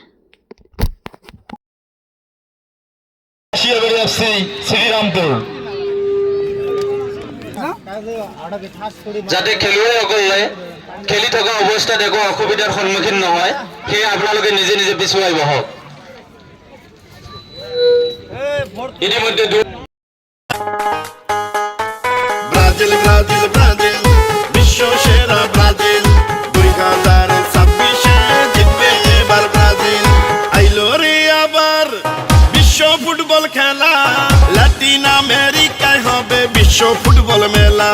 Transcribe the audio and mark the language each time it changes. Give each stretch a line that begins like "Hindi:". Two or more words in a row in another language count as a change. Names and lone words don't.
Assamese: শ্রীরামপুর যাতে খেলুৱৈসকলে খেলি থকা অৱস্থাত একো অসুবিধাৰ সন্মুখীন নহয় সেয়ে আপোনালোকে নিজে নিজে পিছুৱাই বহক। ইতিমধ্যে
Bangla: ব্রাজিল ব্রাজিল ব্রাজিল বিশ্ব সেরা ব্রাজিল 2026 জিতবে এবার ব্রাজিল। আইলো রে আবার বিশ্ব ফুটবল খেলা, লাতিন আমেরিকায় হবে বিশ্ব ফুটবল মেলা।